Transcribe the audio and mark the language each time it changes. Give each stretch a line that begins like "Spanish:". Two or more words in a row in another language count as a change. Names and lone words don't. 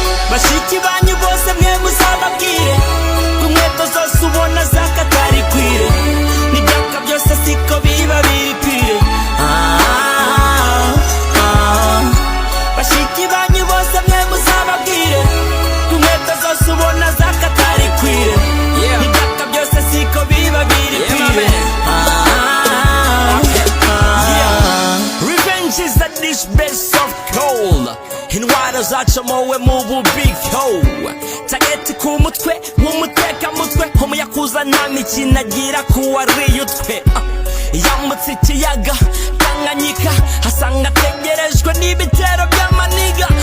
Kinyarwanda: Bashiki banyu bose mwe muzababwire, ku nkweto zose ubona zakatarikwire, n'ibyaka byose siko biba biripire. Ah, ah. Bashiki banyu bose mwe muzababwire, ku nkweto zose ubona zakatarikwire, Yeah. n'ibyaka byose siko biba biripire.
English: Yeah, my man. Ah, ah. Yeah. Revenge is a dish best of cold.
Kinyarwanda: Intwaro zacomowe mu bubiko. Tageti ku mutwe, w'umutekamutwe. Umuyakuza nta mikino agira ku wariye utwe. Ah, yambutse ikiyaga Tanganyika, asanga ategerejwe n'ibitero by'amaniga.